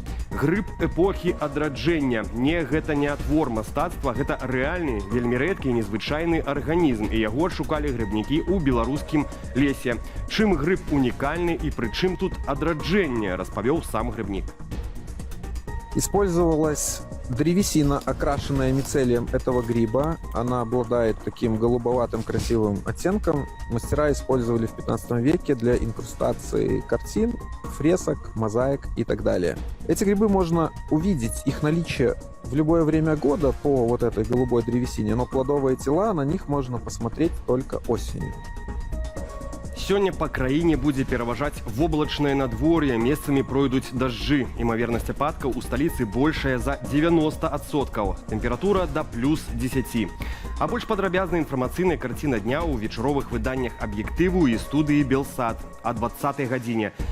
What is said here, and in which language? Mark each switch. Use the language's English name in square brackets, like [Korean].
[Belarusian] Грыб эпохі адраджэння. Не, гэта не твор мастацтва, гэта рэальны, вельмі рэдкі і незвычайны арганізм, і яго шукалі грыбнікі ў беларускім лесе. Чым грыб унікальны і пры чым тут адраджэнне, распавёў сам грыбнік. [Russian] Использовалась древесина, окрашенная мицелием этого гриба. Она обладает таким голубоватым красивым оттенком. Мастера использовали в 15 веке для инкрустации картин, фресок, мозаик и так далее. Эти грибы можно увидеть, их наличие в любое время года по вот этой голубой древесине, но плодовые тела, на них можно посмотреть только осенью. [Belarusian] Сёння па краіне будзе пераважаць воблачнае надвор'е, месцамі пройдуць дажджы. Імавернасць ападкаў у сталіцы большая за 90%. Тэмпература да плюс 10. А больш падрабязная інфармацыйная карціна дня ў вечаровых выданнях аб'ектыву і студыі Белсат о 20-й гадзіне.